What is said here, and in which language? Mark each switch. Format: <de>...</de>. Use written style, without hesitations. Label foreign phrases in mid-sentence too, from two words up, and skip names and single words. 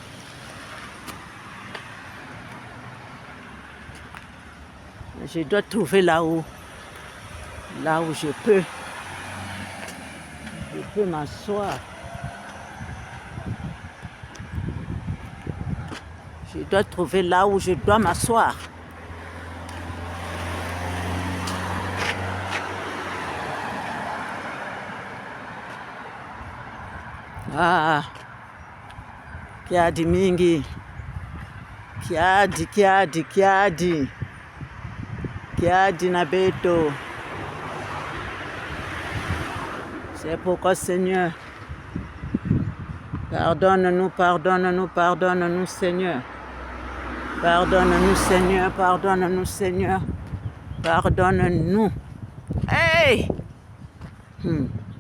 <fr>Je dois trouver là où je peux m'asseoir. Je dois trouver là où je dois m'asseoir.</fr> <kg>Ah, kiadi mingi, kiadi na beto.</kg> <fr>C'est pourquoi, Seigneur, pardonne-nous, pardonne-nous, pardonne-nous, Seigneur. Pardonne-nous, Seigneur, pardonne-nous, Seigneur. Pardonne-nous. Hey!</fr>